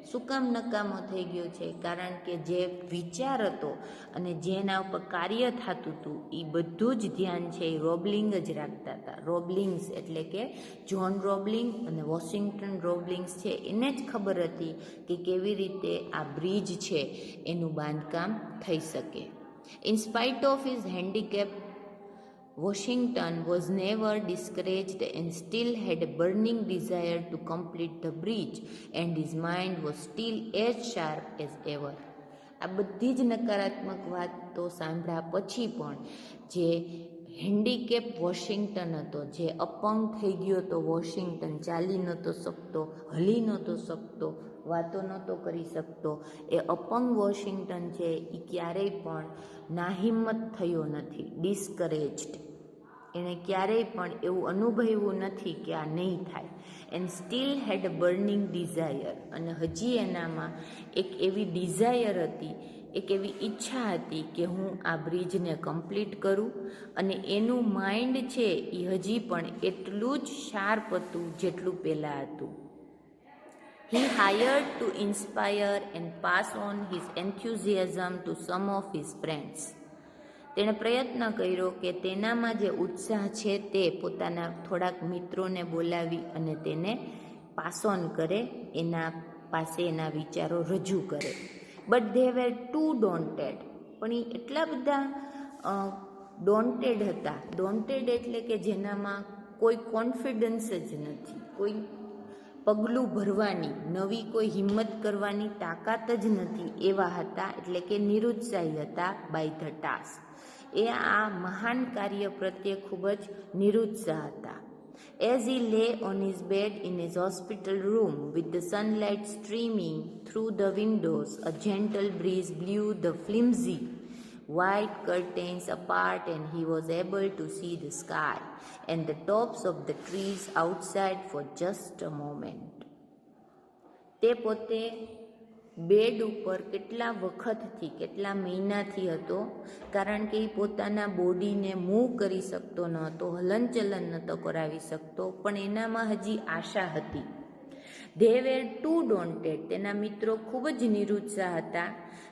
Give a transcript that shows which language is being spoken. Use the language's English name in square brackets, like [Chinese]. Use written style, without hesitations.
[Gujarati] શું કામ નકામો થઈ ગયો છે? કારણ કે જે વિચાર હતો અને જેના ઉપર કાર્ય થતું હતું એ બધું જ ધ્યાન છે એ રોબલિંગ જ રાખતા હતા. રોબલિંગ્સ એટલે કે જ્હોન રોબલિંગ અને વોશિંગ્ટન રોબલિંગ્સ છે એને જ ખબર હતી કે કેવી રીતે આ બ્રિજ છે એનું બાંધકામ થઈ શકે. [English] In spite of his handicap, Washington was never discouraged and still had a burning desire to complete the bridge, and his mind was still as sharp as ever. [Gujarati] આ બધી જ નકારાત્મક વાતો સાંભળ્યા પછી પણ જે હેન્ડીકેપ વોશિંગ્ટન હતો, જે અપંગ થઈ ગયો હતો વોશિંગ્ટન, ચાલી નહોતો શકતો, હલી નહોતો શકતો, વાતો નહોતો કરી શકતો, એ અપંગ વોશિંગ્ટન છે એ ક્યારેય પણ નાહિંમત થયો નથી, ડિસ્કરેજ્ડ. એણે ક્યારેય પણ એવું અનુભવ્યું નથી કે આ નહીં થાય. [English] and still had a burning desire, [Gujarati] અને હજી એનામાં એક એવી ડિઝાયર હતી, એક એવી ઈચ્છા હતી કે હું આ બ્રિજને કમ્પ્લીટ કરું. અને એનું માઇન્ડ છે એ હજી પણ એટલું જ શાર્પ હતું જેટલું પહેલાં હતું. [English] He hired to inspire and pass on his enthusiasm to some of his friends. [Gujarati] તેણે પ્રયત્ન કર્યો કે તેનામાં જે ઉત્સાહ છે તે પોતાના થોડાક મિત્રોને બોલાવી અને તેને પાસ ઓન કરે, એના પાસે એના વિચારો રજૂ કરે. [English] but they were too daunted, [Gujarati] પણ એ એટલા બધા ડોન્ટેડ હતા. ડોન્ટેડ એટલે કે જેનામાં કોઈ કોન્ફિડન્સ જ નથી, કોઈ પગલું ભરવાની, નવી કોઈ હિંમત કરવાની તાકાત જ નથી, એવા હતા. એટલે કે નિરુત્સાહી હતા [English] By the task. [Gujarati] એ આ મહાન કાર્ય પ્રત્યે ખૂબ જ નિરુત્સાહ હતા. [English] As he lay on his bed in his hospital room with the sunlight streaming through the windows, a gentle breeze blew the flimsy white curtains apart and he was able to see the sky and the tops of the trees outside for just a moment. [Gujarati] તે પોતે bed ઉપર કેટલા વખતથી, કેટલા મહિનાથી હતો, કારણ કે એ પોતાના બોડીને મૂવ કરી શકતો ન હતો, હલનચલન નહોતો કરાવી શકતો, પણ એનામાં હજી આશા હતી. [English] they were too daunted, [Gujarati] તેના મિત્રો ખૂબ જ નિરુત્સાહ હતા.